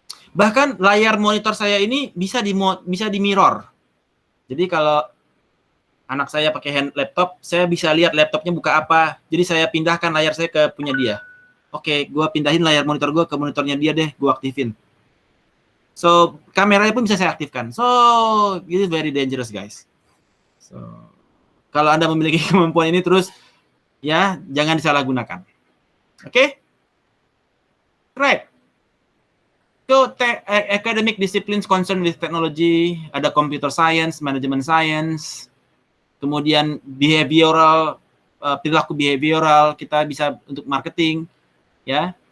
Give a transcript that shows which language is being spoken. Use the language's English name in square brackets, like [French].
[Indonesian] Bahkan layar monitor saya ini bisa di mirror. Jadi kalau anak saya pakai laptop, saya bisa lihat laptopnya buka apa. Jadi saya pindahkan layar saya ke punya dia. Oke, gue pindahin layar monitor gue ke monitornya dia deh, gue aktifin. So, kameranya pun bisa saya aktifkan. [English] So, it is very dangerous, guys. [Indonesian] So, kalau Anda memiliki kemampuan ini terus, ya, jangan disalahgunakan. Oke? [English] Right. So, academic disciplines concerned with technology, [Indonesian] ada computer science, management science, kemudian behavioral, perilaku behavioral, kita bisa untuk marketing, ya.